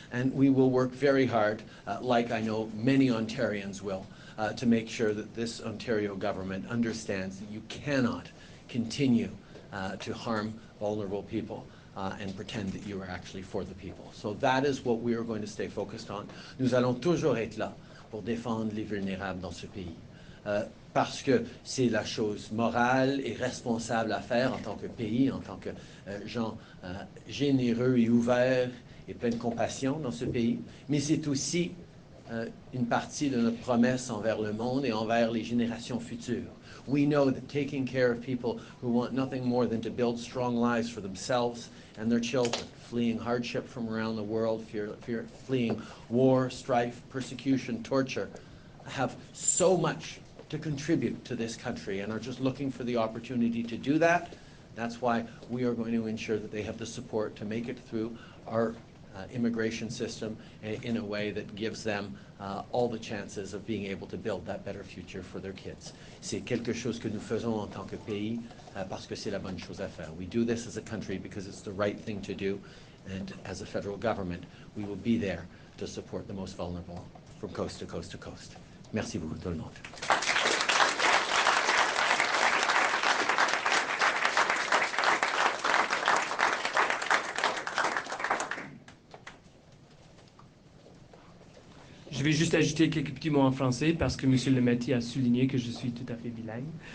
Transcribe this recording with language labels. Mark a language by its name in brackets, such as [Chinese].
[English] And we will work very hard, like I know many Ontarians will, to make sure that this Ontario government understands that you cannot continue to harm vulnerable people and pretend that you are actually for the people. So that is what we are going to stay focused on. [French] Nous allons toujours être là pour défendre les vulnérables dans ce pays. Parce que c'est la chose morale et responsable à faire en tant que pays, en tant que gens généreux et ouverts et pleins de compassion dans ce pays. Mais c'est aussi une partie de notre promesse envers le monde et envers les générations futures. [English] We know that taking care of people who want nothing more than to build strong lives for themselves and their children, fleeing hardship from around the world, fleeing war, strife, persecution, torture, have so much to contribute to this country and are just looking for the opportunity to do that. That's why we are going to ensure that they have the support to make it through our immigration system in a way that gives them all the chances of being able to build that better future for their kids. [French] C'est quelque chose que nous faisons en tant que pays parce que c'est la bonne chose à faire. [English] We do this as a country because it's the right thing to do, and as a federal government, we will be there to support the most vulnerable from coast to coast to coast. [French] Merci beaucoup tout le monde. Je vais juste ajouter quelques petits mots en français parce que M. Lemaitre a souligné que je suis tout à fait bilingue.